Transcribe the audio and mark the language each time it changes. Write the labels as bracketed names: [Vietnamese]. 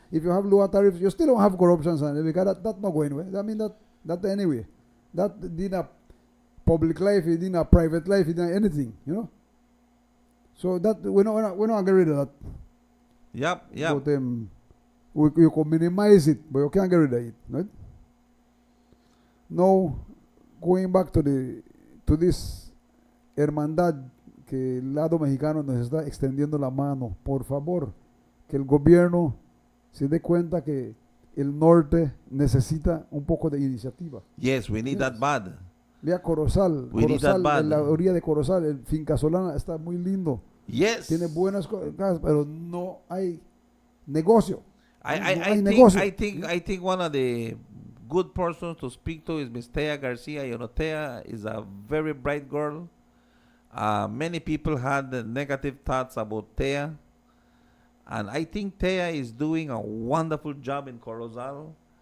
[English] If you have lower tariffs, you still don't have corruption, son, because that's not going away. I mean, that anyway. That in a public life, in a private life, in anything, you know. So that we're not get rid of that. Yep. But you can minimize it, but you can't get rid of it, right? Now, going back to this [Spanish] hermandad que el lado mexicano nos está extendiendo la mano, por favor, que el gobierno se dé cuenta que el norte necesita un poco de iniciativa. [English] Yes, we need that bad. [Spanish] Vea Corozal, [English] We need that bad. [Spanish] en la orilla de Corozal, el Finca Solana está muy lindo. [English] Yes. [Spanish] Tiene buenas casas, pero no hay negocio. [English] I think one of the good persons to speak to is Miss Tea Garcia. You know, Tea is a very bright girl. Many people had negative thoughts about Tea, and I think Tea is doing a wonderful job in Corozal.